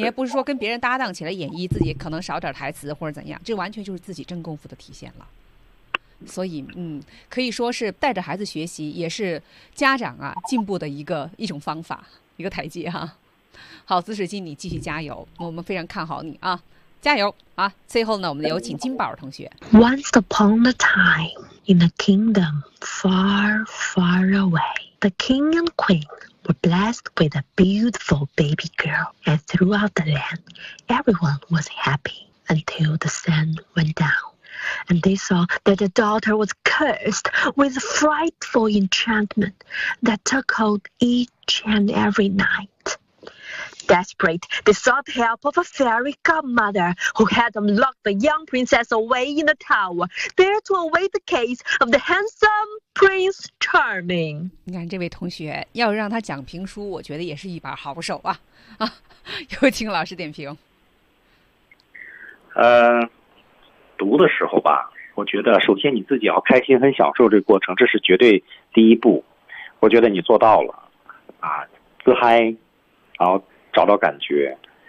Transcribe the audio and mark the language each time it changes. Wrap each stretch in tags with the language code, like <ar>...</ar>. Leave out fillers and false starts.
<zh>你也不是说跟别人搭档起来演绎，自己可能少点台词或者怎样，这完全就是自己真功夫的体现了。所以嗯，可以说是带着孩子学习也是家长啊进步的一种方法，一个台阶哈。好，紫水晶，你继续加油，我们非常看好你啊，加油啊。最后呢，我们有请金宝同学。</zh> <en>Once upon a time in a kingdom far, far away, the king and queen were blessed with a beautiful baby girl, and throughout the land, everyone was happy until the sun went down, and they saw that the daughter was cursed with a frightful enchantment that took hold each and every night. Desperate, they sought help of a fairy godmother who had them lock the young princess away in a tower, there to await the case of the handsome Prince Charming.</en> <zh>你看这位同学，要让他讲评书，我觉得也是一把好手啊！啊，有请老师点评。读的时候吧，我觉得首先你自己要开心，很享受这个过程，这是绝对第一步。我觉得你做到了，啊，自嗨，然后。找到感觉。</zh>